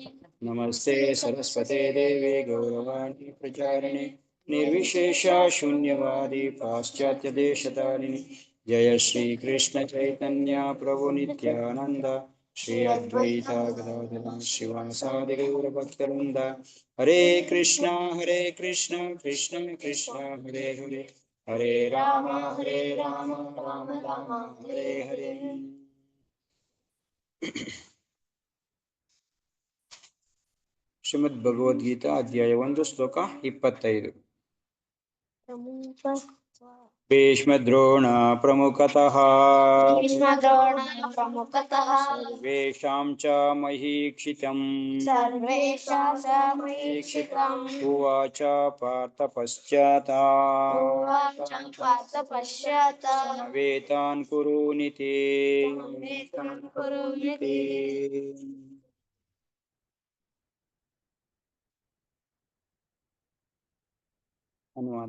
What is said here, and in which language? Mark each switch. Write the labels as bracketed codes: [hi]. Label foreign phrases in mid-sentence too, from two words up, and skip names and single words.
[sa] नमस्ते सरस्वते देवे गौरवाणी प्रचारिणे निर्विशेष शून्यवादी पाश्चात्य देशतारिणी। जय श्री कृष्ण चैतन्य प्रभु नित्यानंद श्री अद्वैता गदाधर शिवासादि गौरभक्तवृंद। हरे कृष्ण कृष्ण कृष्ण हरे हरे हरे राम राम राम हरे हरे। [kn] ಶ್ರೀಮದ್ ಭಗವದ್ಗೀತಾ ಅಧ್ಯಾಯ 1 ಶ್ಲೋಕ 25. [sa] ಭೀಷ್ಮದ್ರೋಣ ಪ್ರಮುಖತಃ ಸರ್ವೇಷಾಂ ಚ ಮಹೀಕ್ಷಿತಂ ಉವಾಚ ಪಾರ್ಥ ಪಶ್ಚಾತ್ ವೇತಾನ್ ಕುರುನಿತಿ. [kn] ಅನುವಾದ.